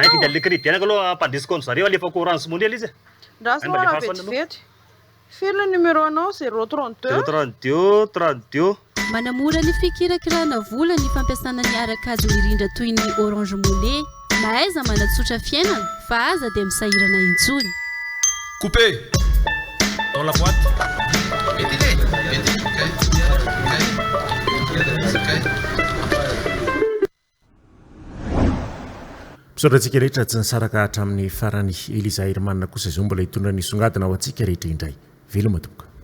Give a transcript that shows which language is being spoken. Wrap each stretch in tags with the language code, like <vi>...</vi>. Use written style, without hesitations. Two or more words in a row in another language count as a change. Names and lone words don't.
<mg>anao vida le crédit any aloha ampandesiko an'zareo alefako orange monnaie izy ndraso ora vetivety firy le numéro anao 032 032 32 manamora ny fikirakirana vola ny fampiasana ny arak'ady mirindra toy ny orange monnaie mahaiza manatsotra fiainana fa aza dia misahirana intsony.</mg> <fr>Coupé dans la boîte.</fr> <mg>Pisaorantsika rehetra tsy nisaraka hatramin'ny farany Eliza Hermanina kosa izao mbola hitondra ny songadina ho antsika rehetra indray. Veloma toboka.</mg>